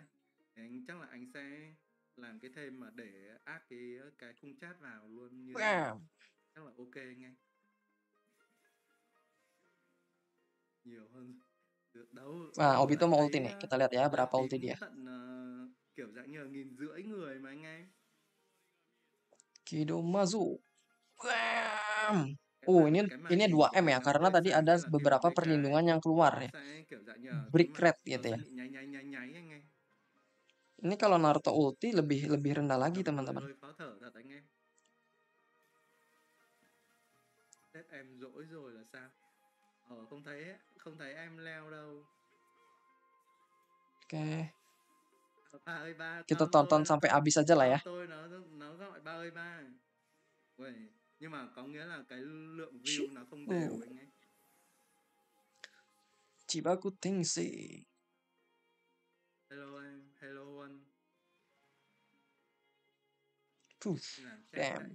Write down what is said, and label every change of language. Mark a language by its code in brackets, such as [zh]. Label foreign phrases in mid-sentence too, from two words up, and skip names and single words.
[vi] Thì chắc là anh sẽ làm cái thêm mà để add cái khung chat vào luôn như thế này. Chắc là ok anh em. Nhiều hơn được đâu. [id] Nah, Obito [vi] Lại [id] mau ulti [vi] thấy [id] nih. Kita lihat ya [vi] lượt [id] berapa ulti [vi] tiếng [id] dia. [vi] tận kiểu dạng như 1.500 người mà anh em. Kidomazu. Bam! Cái [id] Ini [vi] màn hình của [id] 2M ya, [vi] mình nó [id] karena [vi] hơi [id] tadi [vi] sáng [id] ada [vi] nên là khi mà [id] beberapa [vi] BK ấy, [id] perlindungan yang keluar [vi] nó [id] ya. [vi] sẽ kiểu dạng như là cái Brick mặt red nó [id] gitu [vi] sẽ [id] ya. [vi] bị nháy anh em. [id] Ini kalau Naruto ulti lebih rendah lagi [vi] Đồng thời [id] teman-teman. [vi] hơi khó thở thật anh em. Sếp em dỗi rồi là sao? Không thấy em leo đâu. Oke. Ba ơi ba, [id] Kita tonton sampai habis aja lah ya. [vi] con tôi nó gọi ba ơi ba. Ui, nhưng mà có nghĩa là cái lượng view nó không đều anh ấy. Chibaku Tensei. Hello em, hello anh. Damn.